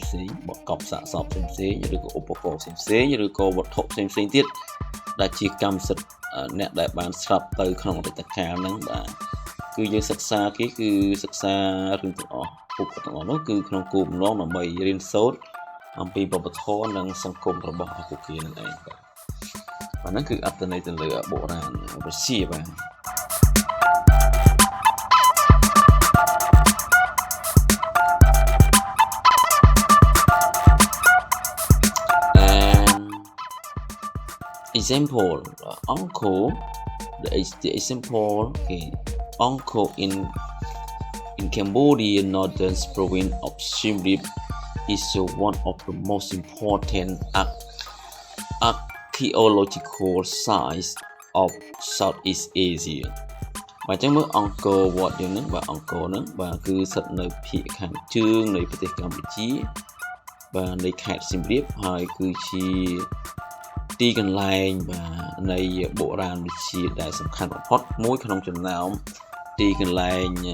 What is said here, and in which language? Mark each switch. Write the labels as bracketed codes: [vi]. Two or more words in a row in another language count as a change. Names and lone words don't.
[km] បកប់សាកសពផ្សេងឬក៏ឧបករណ៍ផ្សេងឬក៏វត្ថុផ្សេងទៀតដែលជាកម្មសិទ្ធិអ្នកដែលបានស្លាប់ទៅក្នុងអតីតកាលហ្នឹងបាទគឺយើងសិក្សាគេគឺសិក្សារឿងទាំងអស់ពួកទាំងអស់នោះគឺក្នុងគោលបំណងដើម្បីរៀនសូត្រអំពីវប្បធម៌និងសង្គមរបស់ពួកគេនឹងឯងបាទហ្នឹងគឺអត្ថន័យទៅលើបុរាណវិទ្យាបាទ [en] Example Angkor the example okay Angkor in in Cambodia, northern province of Siem Reap is one of the most important archaeological sites of Southeast Asia [km] បាទអញ្ចឹងមើលអង្គរវត្តយើងហ្នឹងបាទអង្គរហ្នឹងបាទគឺស្ថិតនៅភាគខាងជើងនៃប្រទេសកម្ពុជាបាទនៃខេត្តសៀមរាបហើយគឺជាទីកន្លែងបាទនៃបុរាណវិទ្យាដែលសំខាន់បំផុតមួយក្នុងចំណោមទីកន្លែង